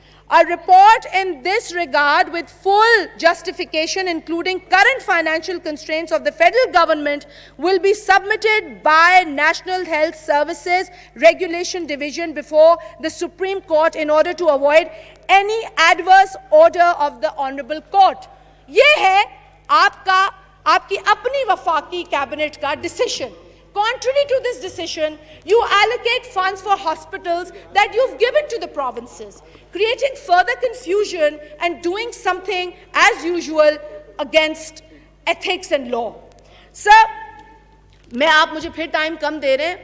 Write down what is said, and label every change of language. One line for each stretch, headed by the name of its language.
English: A report in this regard with full justification, including current financial constraints of the federal government, will be submitted by National Health Services Regulation Division before the Supreme Court in order to avoid any adverse order of the Honorable Court.
Urdu: یہ ہے آپ کی اپنی وفاقی cabinet کا decision.
English: Contrary to this decision, you allocate funds for hospitals that you've given to the provinces, creating further confusion and doing something as usual against ethics and law.
Urdu: Sir, میں آپ مجھے پھر ٹائم کم دے رہے ہیں.